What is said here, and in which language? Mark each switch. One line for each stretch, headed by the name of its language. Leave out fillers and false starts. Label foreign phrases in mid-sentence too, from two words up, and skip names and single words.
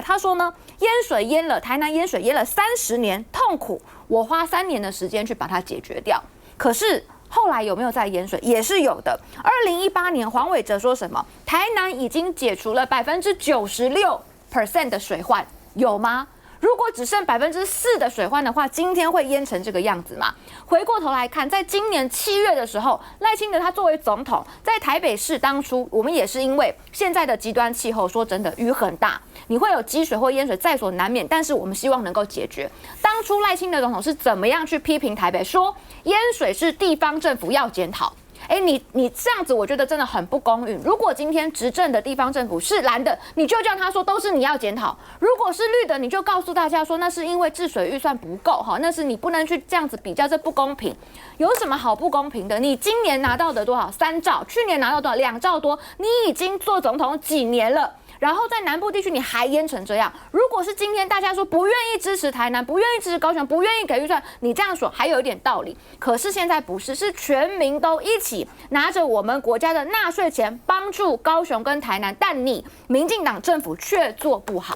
Chinese: 他說呢，台南淹水淹了30年，痛苦，我花3年的時間去把它解決掉。可是後來有沒有再淹水？也是有的。2018年黃偉哲說什麼？台南已經解除了96% 的水患，有嗎？如果只剩4%的水患的話，今天會淹成這個樣子嗎？回過頭來看，在今年7月的時候，賴清德他作為總統，在台北市當初，我們也是因為現在的極端氣候，說真的雨很大，你會有積水或淹水在所難免，但是我們希望能夠解決。當初賴清德總統是怎麼樣去批評台北，說淹水是地方政府要檢討。你這樣子，我覺得真的很不公允。如果今天執政的地方政府是藍的，你就叫他說都是你要檢討；如果是綠的，你就告訴大家說那是因為治水預算不夠哈，那是你不能去這樣子比較，這不公平。有什麼好不公平的？你今年拿到的多少？3兆，去年拿到多少？2兆多，你已經做總統幾年了？然後在南部地區你還淹成這樣，如果是今天大家說不願意支持台南，不願意支持高雄，不願意給預算，你這樣說還有一點道理。可是現在不是，是全民都一起拿着我們國家的納稅錢幫助高雄跟台南，但你民進黨政府卻做不好。